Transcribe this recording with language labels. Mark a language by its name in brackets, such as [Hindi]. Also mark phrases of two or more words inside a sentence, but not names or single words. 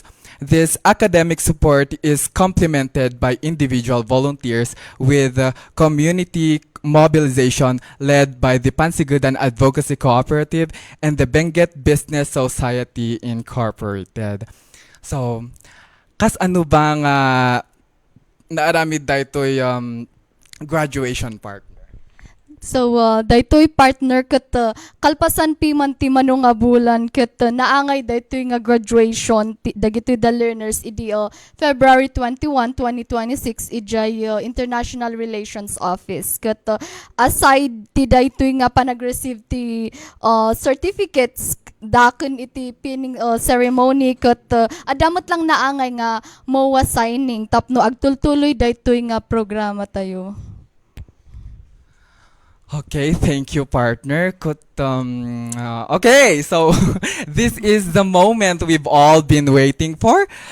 [English] This academic support is complemented by individual volunteers with community mobilization led by the Pansigudan Advocacy Cooperative and the Benguet Business Society Incorporated. So, [Iloko] kas ano bang naaramid daytoy graduation part? So, daytoy partner ket kalpasan pi man ti mano nga bulan ket naangay daytoy nga graduation dagitoy [English] the learners [Iloko] idi February 21, 2026 ijay International Relations Office ket aside ti daytoy nga panag-receive ti certificates daken iti [English] pinning ceremony [Iloko] ket adamot lang naangay nga [English] MOA signing [Iloko] tapno agtultuloy daytoy nga programa tayo. [English] Okay, thank you, partner. Okay, so this is the moment we've all been waiting for.